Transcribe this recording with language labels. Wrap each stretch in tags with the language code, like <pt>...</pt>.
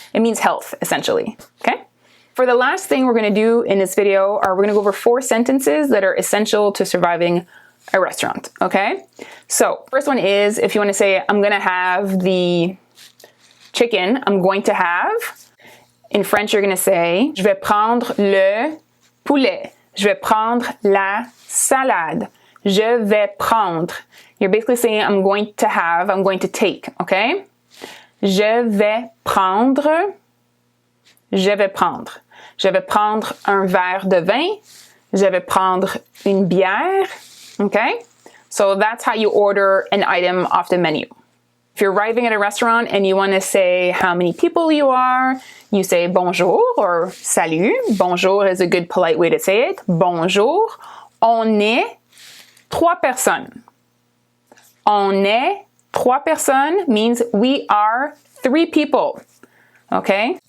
<en>It means health, essentially. Okay? For the last thing we're going to do in this video, we're going to go over 4 sentences that are essential to surviving a restaurant. Okay? So, first one is, if you want to say, I'm going to have the chicken, I'm going to have. in French, you're going to say, je vais prendre le poulet.</en> <fr>Je vais prendre la salade. Je vais prendre.</fr> <en>You're basically saying I'm going to have, I'm going to take, okay?</en> <fr>Je vais prendre. Je vais prendre. Je vais prendre un verre de vin. Je vais prendre une bière, okay?</fr> <en>So that's how you order an item off the menu. If you're arriving at a restaurant and you want to say how many people you are, you say bonjour or salut. Bonjour is a good polite way to say it. Bonjour. On est 3 personnes. On est 3 personnes means we are 3 people. Okay?</en>